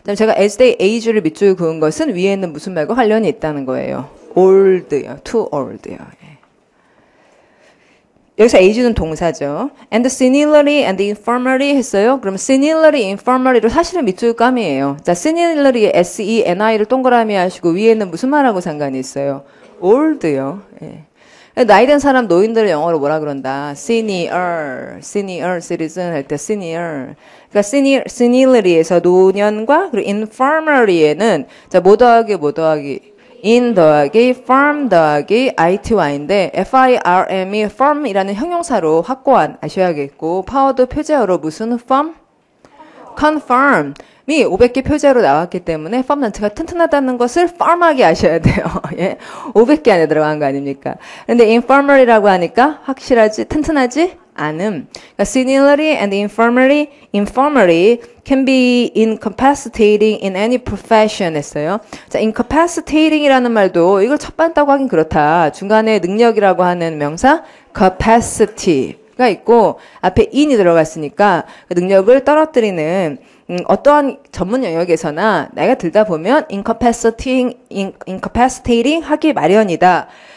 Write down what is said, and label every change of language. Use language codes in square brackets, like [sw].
[ko] 제가 [en] as they age [ko] 를 밑줄 그은 것은 위에 있는 무슨 말과 관련이 있다는 거예요. old요. too old요. 여기서 age는 동사죠. [en] and the senility and the infirmary 했어요. [ko] 그럼 senility, infirmary로 사실은 밑줄감이에요. 자, senility에 S-E-N-I를 동그라미 하시고 위에 있는 무슨 말하고 상관이 있어요? old요. 예. 나이 든 사람 노인들을 영어로 뭐라 그런다? [en] senior citizen 할 때 senior. [ko] 그러니까 senility에서 노년과 그리고 infirmary에는 자, 뭐 더하기 in 더하기 firm 더하기 ITY인데 FIRM이 firm이라는 형용사로 확고한 아셔야겠고 파워드 표제어로 무슨 firm? confirm이 500개 표제어로 나왔기 때문에 firm 전체가 튼튼하다는 것을 firm하게 아셔야 돼요. 예? 500개 안에 들어간 거 아닙니까? 근데 infirmary라고 하니까 확실하지 튼튼하지 않음. [en] 그러니까 senility and infirmary can be incapacitating in any profession 했어요. [ko] 자, incapacitating이라는 말도 이걸 첫 봤다고 하긴 그렇다. 중간에 능력이라고 하는 명사 capacity가 있고 앞에 in이 들어갔으니까 그 능력을 떨어뜨리는 어떠한 전문 영역에서나 나이가 들다 보면 incapacitating 하기 마련이다.